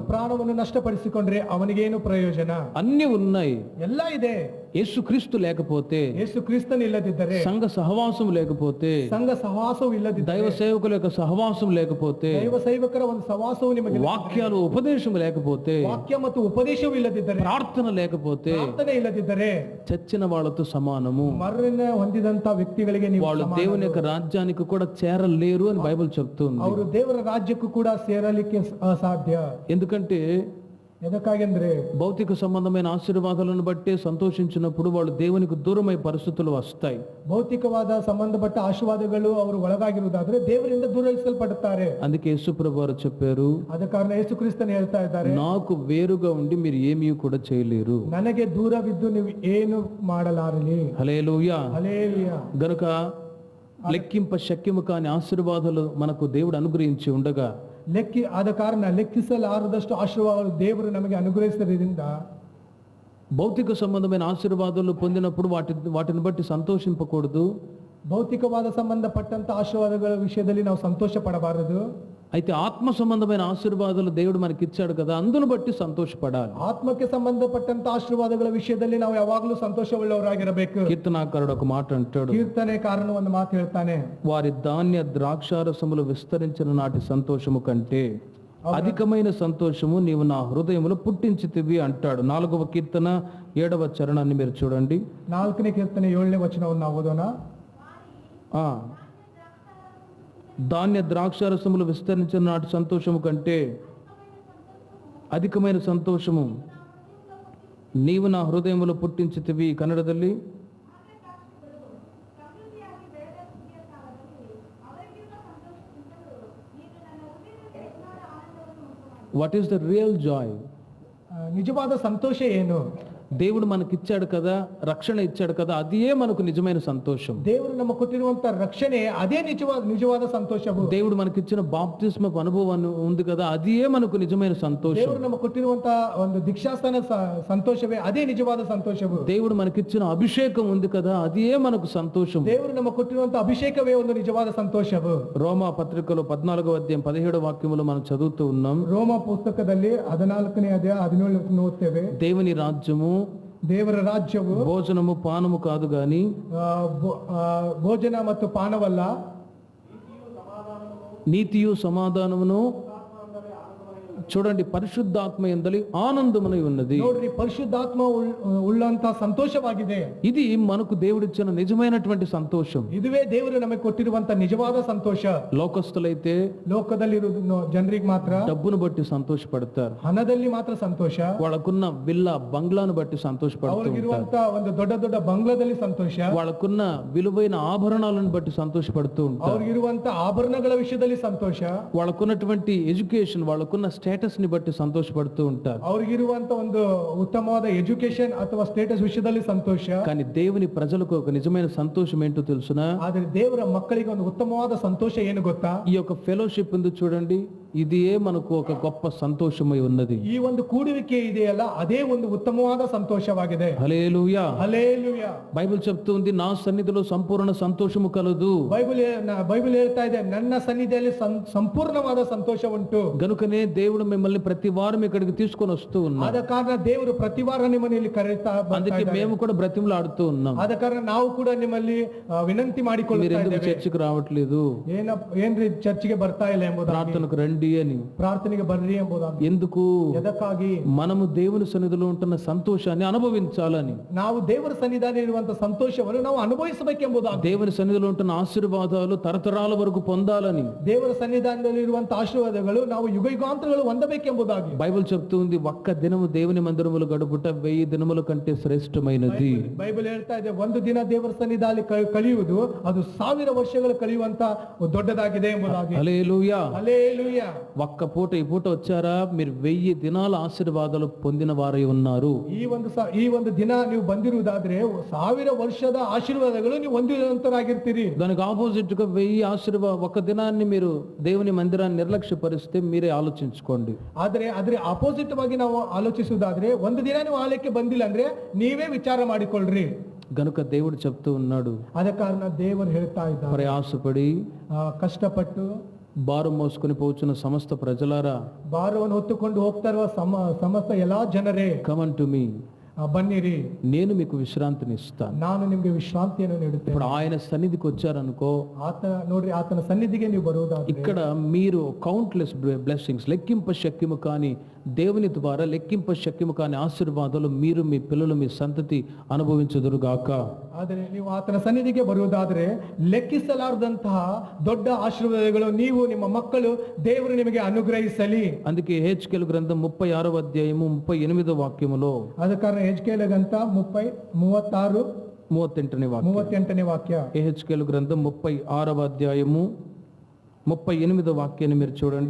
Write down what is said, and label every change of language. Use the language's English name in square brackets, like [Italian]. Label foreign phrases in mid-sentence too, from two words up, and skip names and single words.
[Kannada] ಅವನು ಪ್ರಾಣವನ್ನು ನಷ್ಟಪಡಿಸಿಕೊಂಡ್ರೆ ಅವನಿಗೇನು ಪ್ರಯೋಜನ? [Telugu] అన్ని ఉన్నాయి, [Kannada] ಎಲ್ಲ ಇದೆ. [Telugu] యేసుక్రీస్తు లేకపోతే, [Kannada] ಯೇಸು ಕ್ರಿಸ್ತನ ಇಲ್ಲದಿದ್ದರೆ, [Telugu] సంఘ సహవాసం లేకపోతే, [Kannada] ಸಂಘ ಸಹವಾಸವು ಇಲ್ಲದಿದ್ದರೆ, [Telugu] దైవ సేవకుల యొక్క సహవాసం లేకపోతే, [Kannada] ದೈವ ಸೇವಕರ ಒಂದು ಸಹವಾಸವು ನಿಮಗೆ [Telugu] వాక్యాలు ఉపదేశం లేకపోతే, [Kannada] ವಾಕ್ಯ ಮತ್ತು ಉಪದೇಶವು ಇಲ್ಲದಿದ್ದರೆ, [Telugu] ప్రార్థన లేకపోతే [Kannada] ಪ್ರಾರ್ಥನೆ ಇಲ್ಲದಿದ್ದರೆ [Telugu] చచ్చిన వాళ్ళతో సమానము. [Kannada] ಮರಣ ಹೊಂದಿದಂತ ವ್ಯಕ್ತಿಗಳಿಗೆ ನೀವು [Telugu] వాళ్ళు [Kannada] ಸಮಾನ. [Telugu] దేవుని యొక్క రాజ్యానికి కూడా చేరలేరు అని బైబిల్ చెప్తుంది. [Kannada] ಅವರು ದೇವರ ರಾಜ್ಯಕ್ಕೂ ಕೂಡ ಸೇರಲಿಕ್ಕೆ ಅಸಾಧ್ಯ. [Telugu] ఎందుకంటే [Kannada] ಎದಕ್ಕಾಗೆಂದ್ರೆ [Telugu] భౌతిక సంబంధమైన ఆశీర్వాదాలను బట్టి సంతోషించినప్పుడు వాళ్ళు దేవునికి దూరమై పరిస్థితులు వస్తాయి. [Kannada] ಭೌತಿಕವಾದ ಸಂಬಂಧಪಟ್ಟ ಆಶೀರ್ವಾದಗಳು ಅವರು ಒಳಗಾಗಿರುವುದಾದ್ರೆ ದೇವರಿಂದ ದೂರವಿಸಲ್ಪಡುತ್ತಾರೆ. [Telugu] అందుకే యేసుప్రభు వారు చెప్పారు, [Kannada] ಆದ ಕಾರಣ ಯೇಸು ಕ್ರಿಸ್ತನು ಹೇಳ್ತಾ ಇದ್ದಾರೆ, [Telugu] నాకు వేరుగా ఉండి మీరు ఏమీ కూడా చేయలేరు. [Kannada] ನನಗೆ ದೂರವಿದ್ದು ನೀವು ಏನು ಮಾಡಲಾರಲಿ. [Telugu] హల్లెలూయా. [Kannada] ಹಲ್ಲೆಲೂಯಾ. [Telugu] గనుక లెక్కింప శక్యము కాని ఆశీర్వాదాలు మనకు దేవుడు అనుగ్రహించి ఉండగా, [Kannada] ಆದ ಕಾರಣ ಲೆಕ್ಕಿಸಲಾರದಷ್ಟು ಆಶೀರ್ವಾದಗಳು ದೇವರು ನಮಗೆ ಅನುಗ್ರಹಿಸಿದ್ದರಿಂದ [Telugu] భౌతిక సంబంధమైన ఆశీర్వాదాలు పొందినప్పుడు వాటిని బట్టి సంతోషింపకూడదు. [Kannada] ಭೌತಿಕವಾದ ಸಂಬಂಧಪಟ್ಟಂತ ಆಶೀರ್ವಾದಗಳ ವಿಷಯದಲ್ಲಿ ನಾವು ಸಂತೋಷ ಪಡಬಾರದು. [Telugu] అయితే ఆత్మ సంబంధమైన ఆశీర్వాదాలు దేవుడు మనకి ఇచ్చాడు కదా, అందును బట్టి సంతోషపడాలి. [Kannada] ಆತ್ಮಕ್ಕೆ ಸಂಬಂಧಪಟ್ಟಂತ ಆಶೀರ್ವಾದಗಳ ವಿಷಯದಲ್ಲಿ ನಾವು ಯಾವಾಗಲೂ ಸಂತೋಷವುಳ್ಳವರಾಗಿರಬೇಕು. [Telugu] కీర్తనాకారుడు ఒక మాట అంటాడు, [Kannada] ಕೀರ್ತನೆಕಾರನು ಒಂದು ಮಾತು ಹೇಳ್ತಾನೆ, [Telugu] వారి ధాన్య ద్రాక్షారసములు విస్తరించిన నాటి సంతోషము కంటే అధికమైన సంతోషము నీవు నా హృదయములో పుట్టించితివి అంటాడు. 4వ కీర్తన 7వ చరణాన్ని మీరు చూడండి. [Kannada] 4ನೇ ಕೀರ್ತನೆ 7ನೇ ವಚನವನ್ನು ನಾವು ಓದೋಣ. [Telugu] ధాన్య ద్రాక్షారసములు విస్తరించిన నాటి సంతోషము కంటే అధికమైన సంతోషము నీవు నా హృదయములో పుట్టించితివి. [English] కన్నడದಲ್ಲಿ what is the real joy? [Kannada] నిజವಾದ ಸಂತೋಷ ಏನು? [Telugu] దేవుడు మనకిచ్చాడు కదా, రక్షణ ఇచ్చాడు కదా, అదే మనకు నిజమైన సంతోషం. [Kannada] ದೇವರು ನಮ್ಮ ಕೊಟ್ಟಿರುವಂತ ರಕ್ಷಣೆ ಅದೇ ನಿಜವಾದ ಸಂತೋಷವು. [Telugu] దేవుడు మనకిచ్చిన బాప్తిస్మపు అనుభవం ఉంది కదా, అదే మనకు నిజమైన సంతోషం. [Kannada] ದೇವರು ನಮ್ಮ ಕೊಟ್ಟಿರುವಂತ ಒಂದು ದೀಕ್ಷಾಸ್ಥಾನ ಸಂತೋಷವೇ ಅದೇ ನಿಜವಾದ ಸಂತೋಷವು. [Telugu] దేవుడు మనకిచ్చిన అభిషేకం ఉంది కదా, అదే మనకు సంతోషం. [Kannada] ದೇವರು ನಮ್ಮ ಕೊಟ್ಟಿರುವಂತ ಅಭಿಷೇಕವೇ ಒಂದು ನಿಜವಾದ ಸಂತೋಷವು. [Telugu] రోమా పత్రికలో 14వ అధ్యాయం 17వ వాక్యములో మనం చదువుతూ ఉన్నాం. [Kannada] ರೋಮ ಪುಸ್ತಕದಲ್ಲಿ 14ನೇ ಅಧ್ಯಾಯ 17 ಓದ್ತೇವೆ. [Telugu] దేవుని రాజ్యము, [Kannada] ದೇವರ ರಾಜ್ಯವು [Telugu] భోజనము పానము కాదు గాని [Kannada] ಭೋಜನ ಮತ್ತು ಪಾನವಲ್ಲ, [Telugu] నీతియు సమాధానమును, చూడండి, పరిశుద్ధాత్మ యందలి ఆనందమునై ఉన్నది. [Kannada] ನೋಡ್ರಿ, ಪರಿಶುದ್ಧಾತ್ಮ ಉಳ್ಳಂತ ಸಂತೋಷವಾಗಿದೆ. [Telugu] ఇది మనకు దేవుడిచ్చిన నిజమైనటువంటి సంతోషం. [Kannada] ಇದುವೇ ದೇವರು ನಮಗೆ ಕೊಟ್ಟಿರುವಂತ ನಿಜವಾದ ಸಂತೋಷ. [Telugu] లోకస్తులైతే [Kannada] ಲೋಕದಲ್ಲಿರುವ ಜನರಿಗೆ ಮಾತ್ರ [Telugu] డబ్బును బట్టి సంతోషపడతారు, [Kannada] ಹಣದಲ್ಲಿ ಮಾತ್ರ ಸಂತೋಷ. [Telugu] వాళ్ళకున్న విల్లా బంగ్లాను బట్టి సంతోషపడుతూ ఉంటారు, [Kannada] ಅವ್ರಿಗಿರುವಂತ ಒಂದು ದೊಡ್ಡ ದೊಡ್ಡ ಬಂಗ್ಲಾದಲ್ಲಿ ಸಂತೋಷ. [Telugu] వాళ్ళకున్న విలువైన ఆభరణాలను బట్టి సంతోషపడుతూ ఉంటారు, [Kannada] ಅವ್ರಿಗಿರುವಂತ ಆಭರಣಗಳ ವಿಷಯದಲ್ಲಿ ಸಂತೋಷ. [Telugu] వాళ్ళకున్నటువంటి ఎడ్యుకేషన్, వాళ్ళకున్న స్టేటస్ ని బట్టి సంతోషపడుతూ ఉంటారు. [Kannada] ಅವ್ರಿಗಿರುವಂತ ಒಂದು ಉತ್ತಮವಾದ ಎಜುಕೇಶನ್ ಅಥವಾ ಸ್ಟೇಟಸ್ ವಿಷಯದಲ್ಲಿ ಸಂತೋಷ. [Telugu] కానీ దేవుని ప్రజలకు ఒక నిజమైన సంతోషం ఏంటో తెలుసునా? [Kannada] ಆದ್ರೆ ದೇವರ ಮಕ್ಕಳಿಗೆ ಒಂದು ಉತ್ತಮವಾದ ಸಂತೋಷ ಏನು ಗೊತ್ತಾ? [Telugu] ఈ యొక్క ఫెలోషిప్ ఉంది చూడండి, ఇదే మనకు ఒక గొప్ప సంతోషమై ఉన్నది. [Kannada] ಈ ಒಂದು ಕೂಡುವಿಕೆ ಇದೆಯಲ್ಲ, ಅದೇ ಒಂದು ಉತ್ತಮವಾದ ಸಂತೋಷವಾಗಿದೆ. [Telugu] హల్లెలూయా. [Kannada] ಹಲ್ಲೆಲೂಯಾ. [Telugu] బైబిల్ చెప్తుంది, నా సన్నిధిలో సంపూర్ణ సంతోషము కలదు. [Kannada] ಬೈಬಲ್ ಹೇಳ್ತಾ ಇದೆ, ನನ್ನ ಸನ್ನಿಧಿಯಲ್ಲಿ ಸಂಪೂರ್ಣವಾದ ಸಂತೋಷ ಉಂಟು. [Telugu] గనుకనే దేవుడు మిమ్మల్ని ప్రతి వారం ఇక్కడికి తీసుకొని వస్తూ ఉన్నాడు. [Kannada] ಆದ ಕಾರಣ ದೇವರು ಪ್ರತಿ ವಾರ ನಿಮ್ಮನ್ನು ಇಲ್ಲಿ ಕರೆಯುತ್ತಾ [Telugu] అందుకే మేము కూడా బ్రతిమలాడుతూ ఉన్నాం. [Kannada] ಆದ ಕಾರಣ ನಾವು ಕೂಡ ನಿಮ್ಮಲ್ಲಿ ವಿನಂತಿ ಮಾಡಿಕೊಳ್ಳುತ್ತಾ ಇದ್ದೇವೆ, [Telugu] చర్చికి రావట్లేదు, [Kannada] ಏನ್ರಿ ಚರ್ಚಿಗೆ ಬರ್ತಾ ಇಲ್ಲ ಎಂಬುದಾಗಿ, [Telugu] ప్రార్థనకు రండి అని. [Kannada] ಪ್ರಾರ್ಥನೆಗೆ ಬರ್ರಿ ಎಂಬುದಾಗಿ. [Telugu] ఎందుకు? [Kannada] ಎದಕ್ಕಾಗಿ? [Telugu] మనము దేవుని సన్నిధిలో ఉంటున్న సంతోషాన్ని అనుభవించాలని, [Kannada] ನಾವು ದೇವರ ಸನ್ನಿಧಾನ ಇರುವಂತ ಸಂತೋಷವನ್ನು ನಾವು ಅನುಭವಿಸಬೇಕೆಂಬುದಾಗಿ, [Telugu] దేవుని సన్నిధిలో ఉంటున్న ఆశీర్వాదాలు తరతరాల వరకు పొందాలని, [Kannada] ದೇವರ ಸನ್ನಿಧಾನದಲ್ಲಿ ಇರುವಂತ ಆಶೀರ್ವಾದಗಳು ನಾವು ಯುಗಾಂತರಗಳು ಹೊಂದಬೇಕೆಂಬುದಾಗಿ [Telugu] బైబిల్ చెప్తుంది, ఒక్క దినము దేవుని మందిరములు గడుపుట 1000 దినముల కంటే శ్రేష్టమైనది. [Kannada] ಬೈಬಲ್ ಹೇಳ್ತಾ ಇದೆ, ಒಂದು ದಿನ ದೇವರ ಸನ್ನಿಧಾನದಲ್ಲಿ ಕಳೆಯುವುದು ಅದು 1000 ವರ್ಷಗಳು ಕಳೆಯುವಂತ ದೊಡ್ಡದಾಗಿದೆ ಎಂಬುದಾಗಿ. [Telugu] హల్లెలూయా. [Kannada] ಹಲ್ಲೆಲೂಯಾ. [Telugu] ఒక్క పూట ఈ పూట వచ్చారా, మీరు 1000 దినాల ఆశీర్వాదాలు పొందిన వారై ఉన్నారు. [Kannada] ಈ ಒಂದು ದಿನ ನೀವು ಬಂದಿರುವುದಾದ್ರೆ 1000 ವರ್ಷದ ಆಶೀರ್ವಾದಗಳು ನೀವು ಹೊಂದಿರುವಂತರಾಗಿರ್ತೀರಿ. [Telugu] దానికి ఆపోజిట్ గా 1000 ఒక దినాన్ని మీరు దేవుని మందిరాన్ని నిర్లక్ష్యపరిస్తే మీరే ఆలోచించుకోండి. [Kannada] ಆದ್ರೆ ಅಪೋಸಿಟ್ ವಾಗಿ ನಾವು ಆಲೋಚಿಸುವುದಾದ್ರೆ ಒಂದು ದಿನ ನೀವು ಆಲಯಕ್ಕೆ ಬಂದಿಲ್ಲ ಅಂದ್ರೆ ನೀವೇ ವಿಚಾರ ಮಾಡಿಕೊಳ್ಳ್ರಿ. [Telugu] గనుక దేవుడు చెప్తూ ఉన్నాడు, [Kannada] ಆದ ಕಾರಣ ದೇವರು ಹೇಳ್ತಾ ಇದ್ದಾರೆ, [Telugu] ప్రయాసపడి [Kannada] ಕಷ್ಟಪಟ್ಟು [Telugu] భారం మోసుకొని పోచున్న సమస్త ప్రజలారా, [Kannada] ಭಾರವನ್ನು ಹೊತ್ತುಕೊಂಡು ಹೋಗ್ತಾ ಇರುವ ಸಮಸ್ತ ಎಲ್ಲಾ ಜನರೇ, [English] come unto me, [Kannada] ಬನ್ನಿರಿ, [Telugu] నేను మీకు విశ్రాంతిని ఇస్తాను. [Kannada] ನಾನು ನಿಮಗೆ ವಿಶ್ರಾಂತಿಯನ್ನು ನೀಡುತ್ತೇನೆ. [Telugu] ఇప్పుడు ఆయన సన్నిధికి వచ్చారనుకో, [Kannada] ನೋಡ್ರಿ ಆತನ ಸನ್ನಿಧಿಗೆ ನೀವು ಬರುವುದಾದ್ರೆ [Telugu] ఇక్కడ మీరు [English] countless blessings, [Telugu] లెక్కింప శక్యము కాని దేవుని ద్వారా లెక్కింప శక్యము కాని ఆశీర్వాదాలు మీరు, మీ పిల్లలు, మీ సంతతి అనుభవించుదురుగాక. [Kannada] ಆದರೆ ನೀವು ಆತನ ಸನ್ನಿಧಿಗೆ ಬರುವುದಾದ್ರೆ ಲೆಕ್ಕಿಸಲಾರದಂತಹ ದೊಡ್ಡ ಆಶೀರ್ವಾದಗಳು ನೀವು, ನಿಮ್ಮ ಮಕ್ಕಳು, ದೇವರು ನಿಮಗೆ ಅನುಗ್ರಹಿಸಲಿ. [Telugu] అందుకే హెచ్కేలు గ్రంథం 36వ అధ్యాయము 38వ వాక్యములో, [Kannada] ಆದ ಕಾರಣ ಹೆಜ್ಕೇಲ ಗ್ರಂಥ 38ನೇ ವಾಕ್ಯ, [Telugu] హెచ్కేలు గ్రంథం 36వ అధ్యాయము 38వ వాక్యాన్ని మీరు చూడండి.